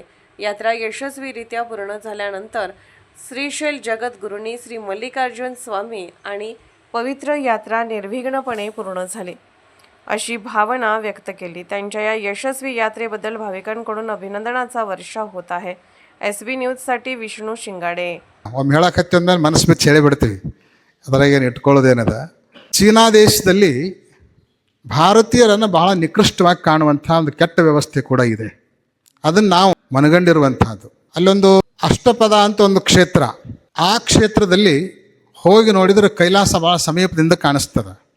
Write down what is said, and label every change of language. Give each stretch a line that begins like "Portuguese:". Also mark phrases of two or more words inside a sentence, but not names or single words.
Marathi: यात्रा यशस्वीरित्या पूर्ण झाल्यानंतर श्रीशैल जगद्गुरूंनी श्री मल्लिकार्जुन स्वामी आणि पवित्र यात्रा निर्विघ्नपणे पूर्ण झाली अशी भावना व्यक्त केली. त्यांच्या या यशस्वी यात्रेबद्दल भाविकांकडून अभिनंदनाचा वर्षाव होत आहे. SB ನ್ಯೂಸ್साठी ವಿಷ್ಣು ಶಿಂಗಾಡೆ.
Kannada: ಒಮ್ಮೆ ಹೇಳಕತ್ತಿ ಅಂದಮೇಲೆ ಮನಸ್ಸು ಬಿಚ್ಚಿ ಹೇಳಿಬಿಡ್ತೀವಿ. ಅದರಾಗ ಏನು ಇಟ್ಕೊಳ್ಳೋದೇನದ, ಚೀನಾ ದೇಶದಲ್ಲಿ ಭಾರತೀಯರನ್ನು ಬಹಳ ನಿಕೃಷ್ಟವಾಗಿ ಕಾಣುವಂಥ ಒಂದು ಕೆಟ್ಟ ವ್ಯವಸ್ಥೆ ಕೂಡ ಇದೆ. ಅದನ್ನು ನಾವು ಮನಗಂಡಿರುವಂಥದ್ದು. ಅಲ್ಲೊಂದು ಅಷ್ಟಪದ ಅಂತ ಒಂದು ಕ್ಷೇತ್ರ, ಆ ಕ್ಷೇತ್ರದಲ್ಲಿ ಹೋಗಿ ನೋಡಿದರೆ ಕೈಲಾಸ ಭಾಳ ಸಮೀಪದಿಂದ ಕಾಣಿಸ್ತದೆ.